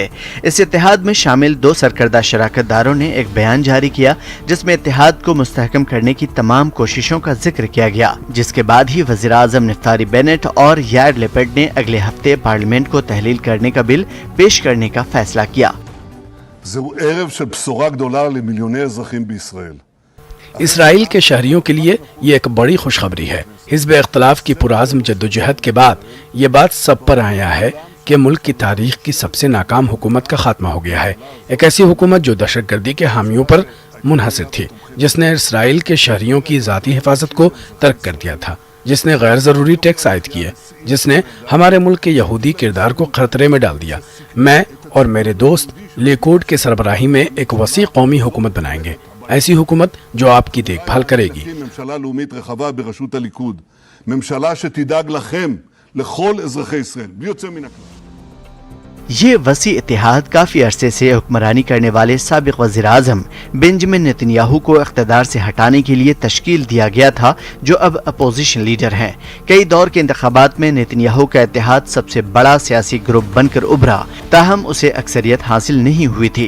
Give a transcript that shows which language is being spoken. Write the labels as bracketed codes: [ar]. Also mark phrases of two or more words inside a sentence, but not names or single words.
[ur] اس اتحاد میں شامل 2 سرکردہ شراکت داروں نے ایک بیان جاری کیا جس میں اتحاد کو مستحکم کرنے کی تمام کوششوں کا ذکر کیا گیا، جس کے بعد ہی وزیر اعظم نفتالی بینٹ اور یائر لیپڈ نے اگلے ہفتے پارلیمنٹ کو تحلیل کرنے کا بل پیش کرنے کا فیصلہ کیا۔ [he] זהו ערב של בשורה גדולה למיליוני אזרחים בישראל۔ [ur] اسرائیل کے شہریوں کے لیے یہ ایک بڑی خوشخبری ہے۔ حزب اختلاف کی پرعزم جدوجہد کے بعد یہ بات سب پر آیا ہے کہ ملک کی تاریخ کی سب سے ناکام حکومت کا خاتمہ ہو گیا ہے، ایک ایسی حکومت جو دہشت گردی کے حامیوں پر منحصر تھی، جس نے اسرائیل کے شہریوں کی ذاتی حفاظت کو ترک کر دیا تھا، جس نے غیر ضروری ٹیکس عائد کیے، جس نے ہمارے ملک کے یہودی کردار کو خطرے میں ڈال دیا۔ میں اور میرے دوست لیکوڈ کے سربراہی میں ایک وسیع قومی حکومت بنائیں گے، ایسی حکومت جو آپ کی دیکھ بھال کرے گی۔ [he] ממשלה לאומית רחבה בראשות הליכוד, ממשלה שתדאג לכם, לכל אזרחי ישראל, בלי יוצא מן הכלל. [ur] یہ وسیع اتحاد کافی عرصے سے حکمرانی کرنے والے سابق وزیر اعظم بینجمن نیتن یاہو کو اقتدار سے ہٹانے کے لیے تشکیل دیا گیا تھا، جو اب [en] opposition leader [ur] ہیں. کئی دور کے انتخابات میں نیتن یاہو کا اتحاد سب سے بڑا سیاسی گروپ بن کر ابھرا، تاہم اسے اکثریت حاصل نہیں ہوئی تھی.